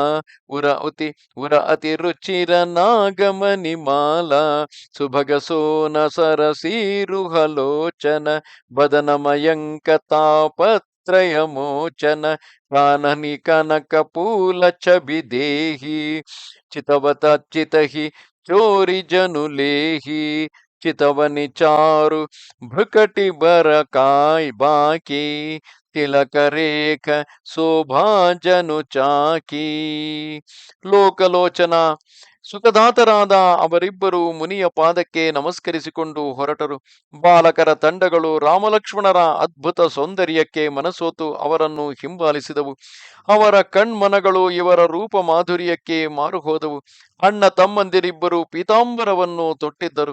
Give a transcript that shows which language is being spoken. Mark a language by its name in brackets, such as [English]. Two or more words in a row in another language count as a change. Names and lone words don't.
[Awadhi] उर अति रुचिर नागमनि माल, सुभग सोन सरसीरुहलोचन, बदन मयंक तापत्रय मोचन, काननि कनक फूल छबि देही, चितवत चितहि चोरि जनुलेही, चितवनि चारु भृकुटि बर काय बाकी, तिलक रेख सोभा जनु चाकी. [Kannada] ಲೋಕಲೋಚನ, ಸುಖದಾತರಾದ ಅವರಿಬ್ಬರು ಮುನಿಯ ಪಾದಕ್ಕೆ ನಮಸ್ಕರಿಸಿಕೊಂಡು ಹೊರಟರು. ಬಾಲಕರ ತಂಡಗಳು ರಾಮಲಕ್ಷ್ಮಣರ ಅದ್ಭುತ ಸೌಂದರ್ಯಕ್ಕೆ ಮನಸೋತು ಅವರನ್ನು ಹಿಂಬಾಲಿಸಿದವು. ಅವರ ಕಣ್ಮನಗಳು ಇವರ ರೂಪ ಮಾಧುರ್ಯಕ್ಕೆ ಮಾರುಹೋದವು. ಅಣ್ಣ ತಮ್ಮಂದಿರಿಬ್ಬರು ಪೀತಾಂಬರವನ್ನು ತೊಟ್ಟಿದ್ದರು.